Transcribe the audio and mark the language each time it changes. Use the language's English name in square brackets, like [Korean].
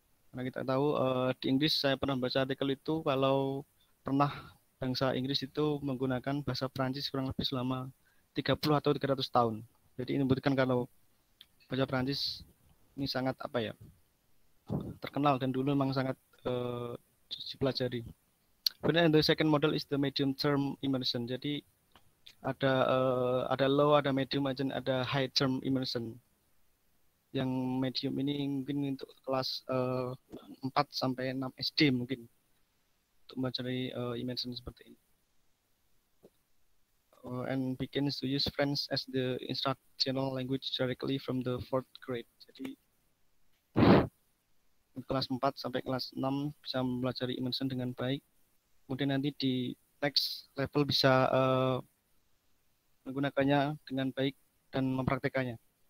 [Indonesian] Karena kita tahu di Inggris, saya pernah baca artikel itu, kalau pernah bangsa Inggris itu menggunakan bahasa Prancis kurang lebih selama 30 atau 300 tahun. Jadi ini membuktikan kalau bahasa Prancis ini sangat terkenal dan dulu memang sangat dipelajari. [English] Kemudian the second model is the medium term immersion. [Indonesian] Jadi ada low, ada medium, ada high term immersion. Yang medium ini mungkin untuk kelas 4 sampai 6 SD mungkin untuk mempelajari immersion seperti ini. [English] And begins to use French as the instructional language directly from the 4th grade. [Indonesian] Jadi kelas 4 sampai kelas 6 bisa mempelajari immersion dengan baik. Kemudian nanti di next level bisa menggunakannya dengan baik dan mempraktekannya.